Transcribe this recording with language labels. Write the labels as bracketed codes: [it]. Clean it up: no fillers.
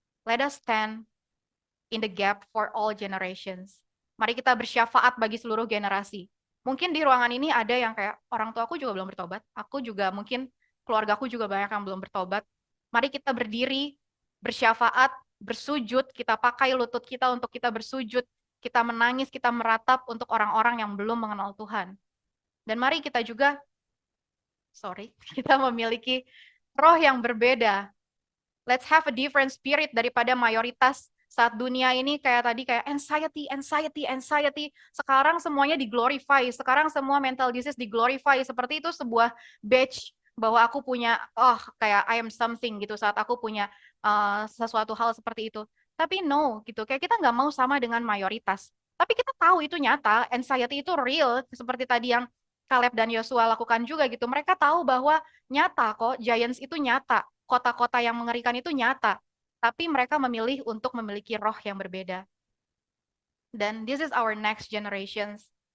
[en] Let us stand in the gap for all generations. [id] Mari kita bersyafaat bagi seluruh generasi. Mungkin di ruangan ini ada yang kayak, orang tua aku juga belum bertobat, aku juga mungkin, keluargaku juga banyak yang belum bertobat. Mari kita berdiri, bersyafaat, bersujud, kita pakai lutut kita untuk kita bersujud, kita menangis, kita meratap untuk orang-orang yang belum mengenal Tuhan. Dan mari kita juga, kita memiliki roh yang berbeda. [en] Let's have a different spirit [id] daripada mayoritas saat dunia ini kayak anxiety. Sekarang semuanya diglorify, sekarang semua mental disease diglorify, seperti itu sebuah badge bahwa aku punya, kayak [en] I am something [id] gitu saat aku punya sesuatu hal seperti itu. Tapi no, gitu, kayak kita nggak mau sama dengan mayoritas. Tapi kita tahu itu nyata, anxiety itu real, seperti tadi yang Caleb dan Yosua lakukan juga gitu. Mereka tahu bahwa nyata kok, giants itu nyata, kota-kota yang mengerikan itu nyata. Tapi mereka memilih untuk memiliki roh yang berbeda. [en] Dan this is our next generations.